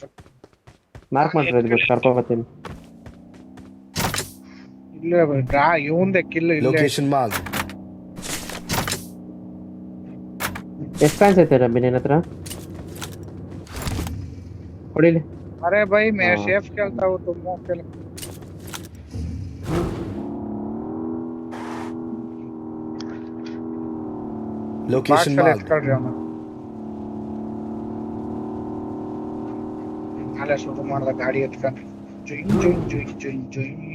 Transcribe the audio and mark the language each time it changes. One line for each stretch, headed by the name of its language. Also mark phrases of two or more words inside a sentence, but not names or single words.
Kannada: ಮಾರ್ಕ್ ಮಾಡ್ರಿ, ಇದು ಕರ್ಕೊಂಡು ಬರ್ತೀನಿ. ಇಲ್ಲೇ ಇವಂದೆ ಕಿಲ್ಲು ಇಲ್ಲೇ.
English: location mark.
Kannada: ಎಷ್ಟು ಫ್ಯಾನ್ಸ್ ಐತೆ ರಬ್ಬಿ ನಿನ್ನ ಹತ್ರ? ಹೊಡಿಲಿ.
Hindi: अरे भाई मैं शेफ खेलता हूँ, तुम वो खेल।
English: location mark.
Kannada: ನಾಳೆ ಶುರು ಮಾಡ್ದ ಗಾಡಿ ಎತ್ಕೊಂಡು ಜುಯ್ ಜುಯ್ ಜುಯ್ ಜುಯ್ ಜುಯ್.